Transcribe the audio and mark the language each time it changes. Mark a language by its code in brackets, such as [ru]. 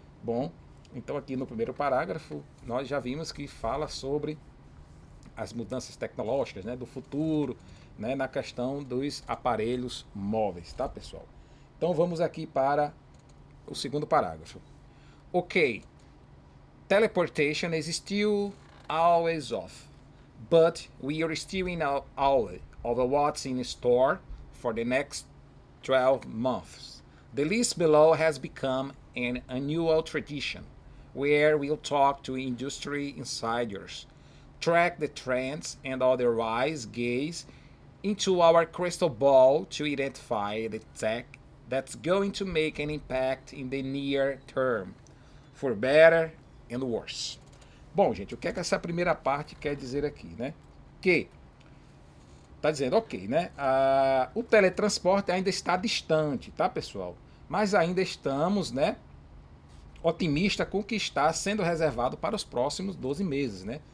[pt] Bom, então aqui no primeiro parágrafo nós já vimos que fala sobre as mudanças tecnológicas, né, do futuro, né, na questão dos aparelhos móveis, tá, pessoal? Então vamos aqui para o segundo parágrafo. Ok. [en] Teleportation is still always off, but we are still in awe of what's in store for the next 12 months. The list below has become an annual tradition, where we'll talk to industry insiders, track the trends, and otherwise gaze into our crystal ball to identify the tech that's going to make an impact in the near term, for better and worse. [pt] Bom, gente, o que é que essa primeira parte quer dizer aqui, né? Que tá dizendo, ok, né? O teletransporte ainda está distante, tá, pessoal? Mas ainda estamos, né, otimista com o que está sendo reservado para os próximos 12 meses, né?